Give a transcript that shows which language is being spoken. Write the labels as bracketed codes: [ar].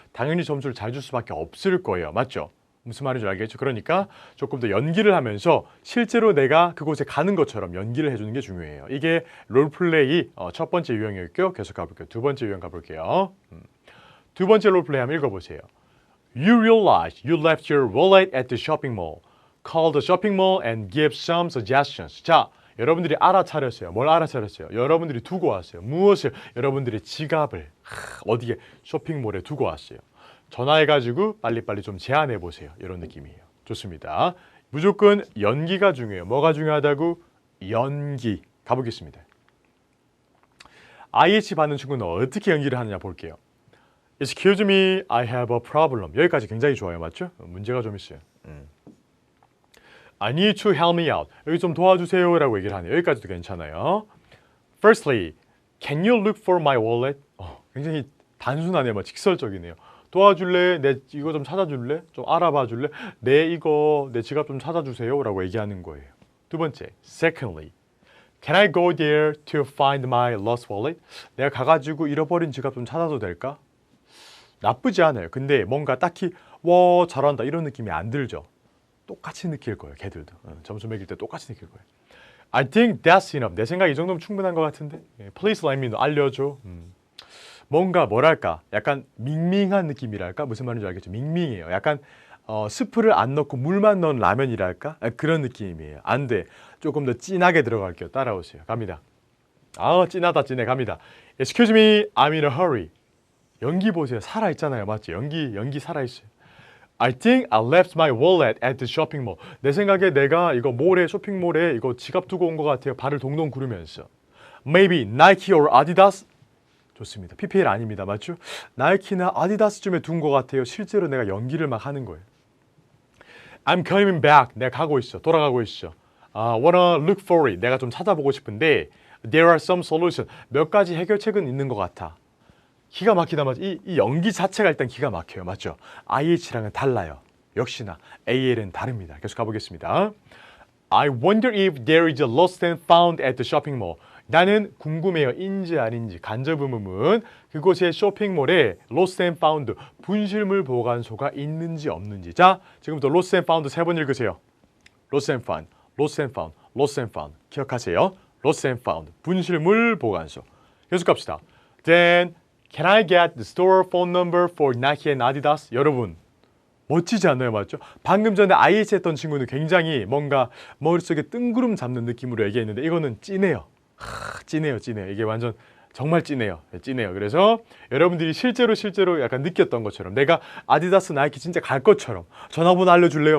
[ko] 당연히 점수를 잘 줄 수밖에 없을 거예요. 맞죠? 무슨 말인지 알겠죠? 그러니까 조금 더 연기를 하면서 실제로 내가 그곳에 가는 것처럼 연기를 해주는 게 중요해요. 이게 롤플레이 첫 번째 유형이었고요. 계속 가볼게요. 두 번째 유형 가볼게요. 두 번째 롤플레이 한번 읽어보세요. [en] You realize you left your wallet at the shopping mall. Call the shopping mall and give some suggestions. [ko] 자, 여러분들이 알아차렸어요. 뭘 알아차렸어요? 여러분들이 두고 왔어요. 무엇을? 여러분들의 지갑을 어디에? 쇼핑몰에 두고 왔어요. 전화해가지고 빨리빨리 좀 제안해보세요. 이런 느낌이에요. 좋습니다. 무조건 연기가 중요해요. 뭐가 중요하다고? 연기. 가보겠습니다. IH 받는 친구는 어떻게 연기를 하느냐 볼게요. [en] Excuse me, I have a problem. [ko] 여기까지 굉장히 좋아요. 맞죠? 문제가 좀 있어요. [en] I need to help me out. [ko] 여기 좀 도와주세요 라고 얘기를 하네요. 여기까지도 괜찮아요. [en] Firstly, can you look for my wallet? [ko] 굉장히 단순하네요. 직설적이네요. 도와줄래? 내 이거 좀 찾아줄래? 좀 알아봐 줄래? 내 지갑 좀 찾아주세요 라고 얘기하는 거예요. 두 번째, [en] Secondly, can I go there to find my lost wallet? [ko] 내가 가가지고 잃어버린 지갑 좀 찾아도 될까? 나쁘지 않아요. 근데 뭔가 딱히 와 잘한다 이런 느낌이 안 들죠. 똑같이 느낄 거예요. 걔들도. 점수 매길 때 똑같이 느낄 거예요. [en] I think that's enough. [ko] 내 생각 이 정도면 충분한 것 같은데. [en] Please let me know. [ko] 알려줘. 뭔가 뭐랄까 약간 밍밍한 느낌이랄까? 무슨 말인지 알겠죠? 밍밍해요. 약간 스프를 안 넣고 물만 넣은 라면이랄까? 그런 느낌이에요. 안 돼. 조금 더 진하게 들어갈게요. 따라오세요. 갑니다. 진하다 진해. 갑니다. [en] Excuse me, I'm in a hurry. [ko] 연기 보세요. 살아있잖아요. 맞죠? 연기 살아있어요. [en] I think I left my wallet at the shopping mall. [ko] 내 생각에 내가 이거 쇼핑몰에 이거 지갑 두고 온 것 같아요. 발을 동동 구르면서. [en] Maybe Nike or Adidas? [ko] 좋습니다. PPL 아닙니다. 맞죠? 나이키나 아디다스쯤에 둔 것 같아요. 실제로 내가 연기를 막 하는 거예요. [en] I'm coming back. [ko] 내가 가고 있어. 돌아가고 있어. [en] Wanna look for it. [ko] 내가 좀 찾아보고 싶은데 [en] There are some solutions. [ko] 몇 가지 해결책은 있는 것 같아. 기가 막히다 맞죠? 이 연기 자체가 일단 기가 막혀요. 맞죠? IH랑은 달라요. 역시나 AL은 다릅니다. 계속 가보겠습니다. [en] I wonder if there is a lost and found at the shopping mall. [ko] 나는 궁금해요. 인지 아닌지 간접 의문문. 그곳의 쇼핑몰에 lost and found 분실물 보관소가 있는지 없는지. 자, 지금부터 lost and found 세 번 읽으세요. [en] lost and found, lost and found, lost and found. [ko] 기억하세요. lost and found 분실물 보관소. 계속 갑시다. [en] Then can I get the store phone number for Nike and Adidas? [ko] 여러분 멋지지 않나요? 맞죠? 방금 전에 IH 했던 친구는 굉장히 뭔가 머릿속에 뜬구름 잡는 느낌으로 얘기했는데 이거는 찐해요. 찐해요. 이게 완전 정말 찐해요. 그래서 여러분들이 실제로 약간 느꼈던 것처럼 내가 아디다스 나이키 진짜 갈 것처럼 전화번호 알려줄래요?